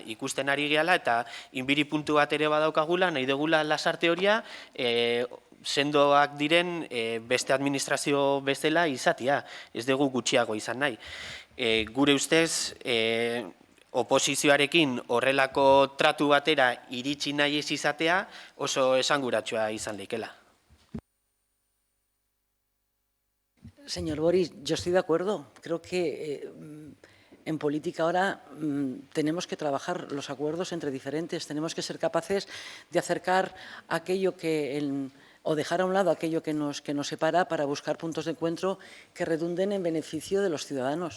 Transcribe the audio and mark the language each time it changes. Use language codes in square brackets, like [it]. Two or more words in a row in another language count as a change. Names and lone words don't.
[eu] Ikusten ari gehala eta inbiri puntu bat ere badaukagula, nahi dugula Lasarte horia, sendoak diren beste administrazio bezala izatea, ez dugu gutxiago izan nahi. Gure ustez, oposizioarekin horrelako tratu batera iritsi nahi ez izatea oso esanguratsua izan leikela. [es] Señor Boris, yo estoy de acuerdo. Creo que en política ahora tenemos que trabajar los acuerdos entre diferentes, tenemos que ser capaces de acercar aquello o dejar a un lado aquello que nos separa para buscar puntos de encuentro que redunden en beneficio de los ciudadanos.